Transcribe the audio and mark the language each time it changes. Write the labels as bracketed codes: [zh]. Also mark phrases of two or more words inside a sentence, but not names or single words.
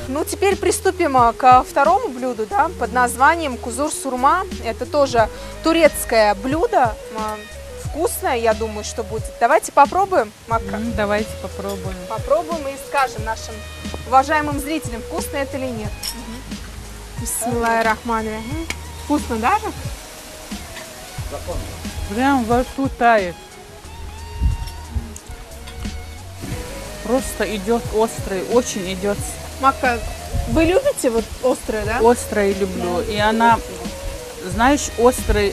[ru] Ну, теперь приступим ко второму блюду, да, под названием кузур сурма. Это тоже турецкое блюдо, вкусное, я думаю, что будет. Давайте попробуем, Макка. Давайте попробуем. Попробуем и скажем нашим уважаемым зрителям, вкусно это или нет. [ar] بسم الله الرحمن الرحيم. [ru] Вкусно даже? Прям во рту тает. Просто идет острый, очень идет Макка, вы любите вот острое, да? острое люблю. И она, знаешь, острый.